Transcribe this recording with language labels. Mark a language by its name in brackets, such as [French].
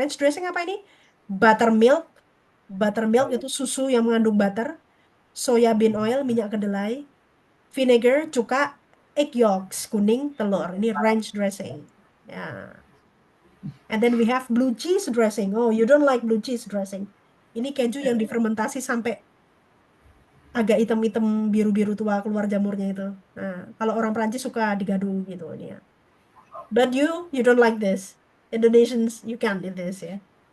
[Indonesian] Ranch dressing apa ini? Buttermilk. Buttermilk itu susu yang mengandung butter. Soya bean oil, minyak kedelai. Vinegar, cuka, egg yolks, kuning, telur. Ini ranch dressing. Ya. [English] And then we have blue cheese dressing. Oh, you don't like blue cheese dressing. [Indonesian] Ini keju yang difermentasi sampai agak hitam-hitam biru-biru tua keluar jamurnya itu. Nah, kalau orang Prancis suka digado gitu ini ya. [English] But you don't like this. Indonesians, you can't eat this ya.